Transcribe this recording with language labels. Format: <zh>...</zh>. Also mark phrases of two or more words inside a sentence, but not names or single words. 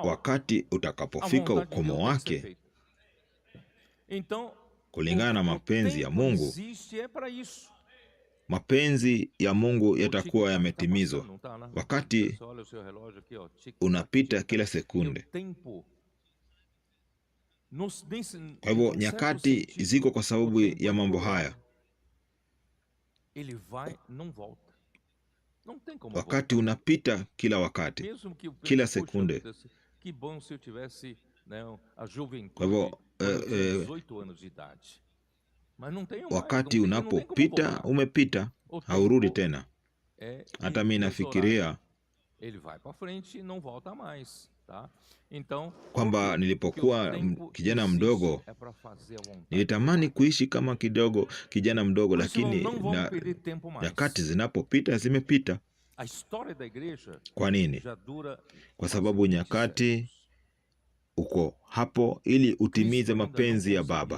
<sw>Wakati</sw> <pt>a</pt> <sw>utakapofika</sw> <pt>vontade de</pt> <sw>ukomo</sw> <pt>Deus tem que ser</pt> <sw>wake</sw> <pt>feita. Então,</pt> <sw>kulingana na mapenzi ya</sw> <pt>tempo</pt> <sw>Mungu,</sw> <pt>existe é para isso.</pt> <sw>mapenzi ya Mungu</sw> <pt>O</pt> <sw>yatakuwa</sw> <pt>tique-tac tá</pt> <sw>yametimizwa.</sw> <pt>passando, não tá, né?</pt> <sw>Wakati</sw> <pt>Você olha o seu relógio aqui, ó, tic-tac,</pt> <sw>unapita</sw> <pt>tic-tac.</pt> <sw>kila</sw> <pt>E o</pt> <sw>sekunde.</sw> <pt>tempo</pt> <sw>Kwa hivyo nyakati ziko kwa sababu ya mambo haya.</sw> <pt>ele vai, não volta. Não tem como</pt> <sw>Wakati unapita kila wakati,</sw> <pt>mesmo que</pt> <sw>kila</sw> <pt>poxa,</pt> <sw>sekunde.</sw> <pt>que bom se eu tivesse, né, a juventude</pt> <sw>Kwa hivyo</sw> <pt>quando eu tinha 18 anos de idade. Mas não tenho mais,</pt> <sw>wakati</sw> <pt>não tem como</pt> <sw>unapopita</sw> <pt>voltar.</pt> <sw>umepita,</sw> <pt>O</pt> <sw>haurudi</sw> <pt>tempo</pt> <sw>tena.</sw> <pt>é</pt> <sw>Hata mimi</sw> <pt>inexorável.</pt> <sw>nafikiria</sw> <pt>Ele vai para frente e não volta mais.</pt> <sw>kwamba nilipokuwa kijana mdogo nilitamani kuishi kama kijana mdogo, lakini nyakati zinapopita zimepita. Kwa nini? Kwa sababu nyakati uko hapo ili utimize mapenzi ya Baba.</sw>